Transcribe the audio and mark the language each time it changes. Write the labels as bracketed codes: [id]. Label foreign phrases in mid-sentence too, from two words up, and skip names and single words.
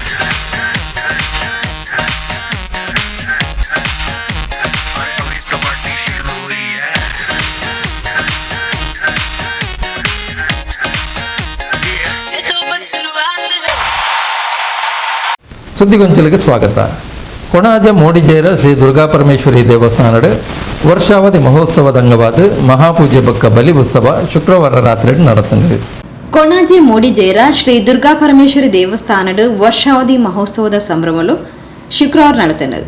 [hi] अभी तो पार्टी शुरू हुई है। ये तो बस शुरुआत है। [kn] ಸುದ್ದಿಗೊಂಚಲಿಗೆ ಸ್ವಾಗತ. ಕೊಣಾಜ ಮೋಡಿಜೇರ ಶ್ರೀ ದುರ್ಗಾಪರಮೇಶ್ವರಿ ದೇವಸ್ಥಾನದ ವರ್ಷಾವಧಿ ಮಹೋತ್ಸವದ ಅಂಗವಾದ ಮಹಾಪೂಜೆ ಬಕ್ಕ ಬಲಿ ಉತ್ಸವ ಶುಕ್ರವಾರ ರಾತ್ರಿ ನಡೆದಿದೆ. ಕೊಣಾಜೆ ಮೋಡಿಜೇರ ಶ್ರೀ ದುರ್ಗಾಪರಮೇಶ್ವರಿ ದೇವಸ್ಥಾನದ ವರ್ಷಾವಧಿ ಮಹೋತ್ಸವದ ಸಂಭ್ರಮಲು ಶುಕ್ರವಾರ ನಡೆದಿದೆ.